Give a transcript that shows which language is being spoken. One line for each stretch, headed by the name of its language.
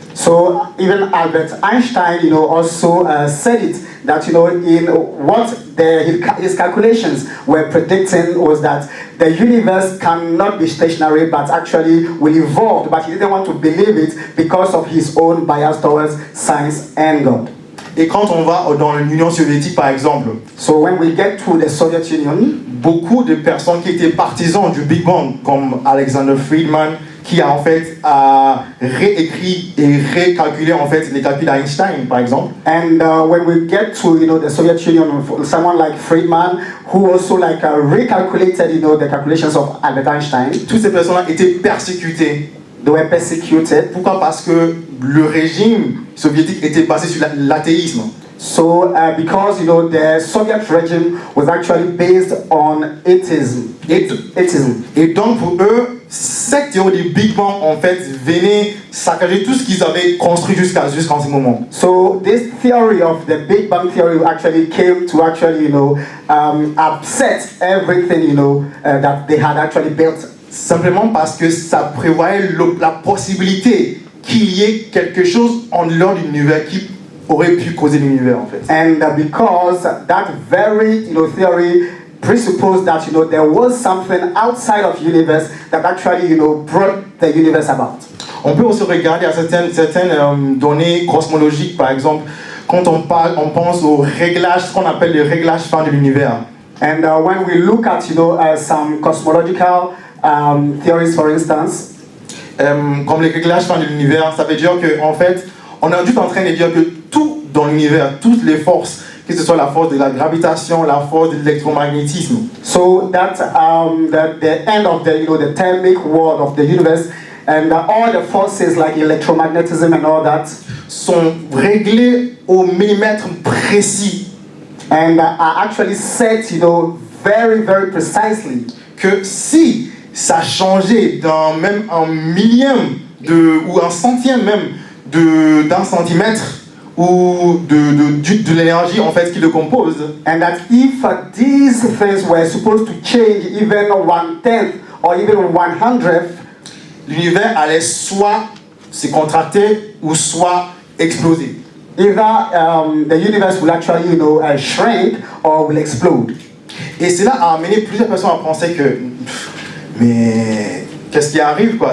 English: So even Albert Einstein, also said it that in what his calculations were predicting was that the universe cannot be stationary but actually will evolve, but he didn't want to believe it because of his own bias towards science and God.
French: Et quand on va dans l'Union soviétique par exemple,
English: so when we get to the Soviet Union,
French: beaucoup de personnes qui étaient partisans du Big Bang, comme Alexander Friedman, qui a en fait réécrit et récalculé en fait les calculs d'Einstein par exemple.
English: And when we get to the Soviet Union, someone like Friedman, who also recalculated the calculations of Albert Einstein.
French: Toutes ces personnes-là étaient persécutées.
English: They were persecuted.
French: Pourquoi? Parce que le régime soviétique était basé sur l'athéisme.
English: So because the Soviet regime was actually based on atheism.
French: Et donc pour eux, cette théorie du Big Bang en fait venait saccager tout ce qu'ils avaient construit jusqu'à ce moment.
English: So this theory of the Big Bang theory actually came to actually upset everything that they had actually built.
French: Simplement parce que ça prévoyait la possibilité qu'il y ait quelque chose en dehors de l'univers qui aurait pu causer l'univers en fait.
English: And because that very theory presupposed that there was something outside of universe that actually brought the universe about.
French: On peut aussi regarder à certaines données cosmologiques par exemple quand on pense au réglage, ce qu'on appelle le réglage fin de l'univers.
English: And when we look at some cosmological theories, for instance,
French: comme le réglage fin de l'univers, ça veut dire que en fait on est juste en train de dire que tout dans l'univers, toutes les forces, que ce soit la force de la gravitation, la force de l'électromagnétisme.
English: So that the end of the thermic world of the universe and all the forces like electromagnetism and all that
French: sont réglés au millimètre précis
English: and are actually set very very precisely.
French: Que si ça changeait même un millième ou un centième même d'un centimètre ou de l'énergie en fait qui le compose.
English: And that if these things were supposed to change even 1/10 or even 1/100th,
French: l'univers allait soit se contracter ou soit exploser.
English: Either the universe will actually shrink or will explode.
French: Et cela a amené plusieurs personnes à penser que Mais qu'est-ce qui arrive, quoi?